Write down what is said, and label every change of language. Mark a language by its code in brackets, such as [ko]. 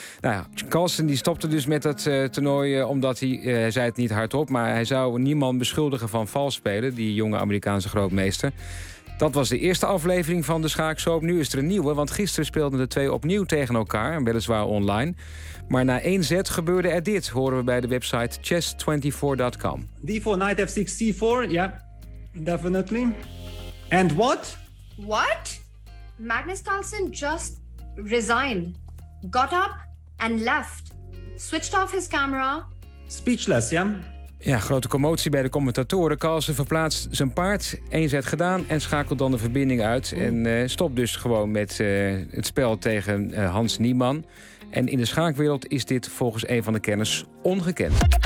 [nl] Nou ja, Carlsen die stopte dus met dat toernooi omdat hij zei het niet hardop, maar hij zou Niemann beschuldigen van vals spelen, die jonge Amerikaanse grootmeester. Dat was de eerste aflevering van de schaakshow. Nu is er een nieuwe, want gisteren speelden de twee opnieuw tegen elkaar, weliswaar online. Maar na één zet gebeurde er dit, horen we bij de website chess24.com. [en] D4, knight f6, c4, ja, yeah, definitely. And what? What? Magnus Carlsen just resigned, got up and left. Switched off his camera. Speechless, ja. Yeah? [nl] Ja, grote commotie bij de commentatoren. Carlsen verplaatst zijn paard, één zet gedaan en schakelt dan de verbinding uit. En stopt dus gewoon met het spel tegen Hans Niemann. En in de schaakwereld is dit volgens een van de kenners ongekend.